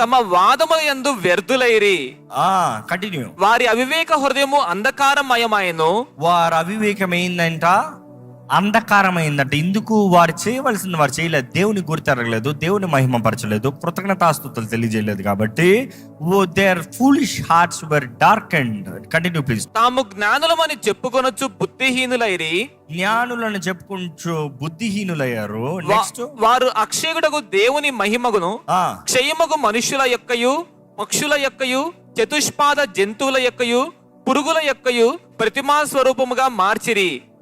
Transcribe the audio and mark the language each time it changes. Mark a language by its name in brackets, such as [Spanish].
[Telugu] తమ వాదముల యందు వ్యర్థులైరి. [English] Continue. [Telugu] వారి అవివేక హృదయము అంధకారమయమాయెను. వారి అవివేకమైందంట, అంధకారమైందంట. ఇందుకు వారు చేయవలసింది వారు చేయలేదు, దేవుని గుర్తెరగలేదు, దేవుని మహిమపరచలేదు, కృతజ్ఞతాస్తుతులు తెలియజేయలేదు. కాబట్టి [English] their foolish hearts were darkened. Continue please. [Telugu] తాము జ్ఞానులమని చెప్పుకొనొచ్చు బుద్ధిహీనులైరి. జ్ఞానులను చెప్పుకుంటూ బుద్ధిహీనులయ్యారు. నెక్స్ట్, వారు అక్షయుడకు దేవుని మహిమగును క్షయమగు మనుష్యుల యొక్కయు పక్షుల యొక్కయు చతుష్పాద జంతువుల యొక్కయు పురుగుల యొక్కయు ప్రతిమా స్వరూపముగా మార్చిరి.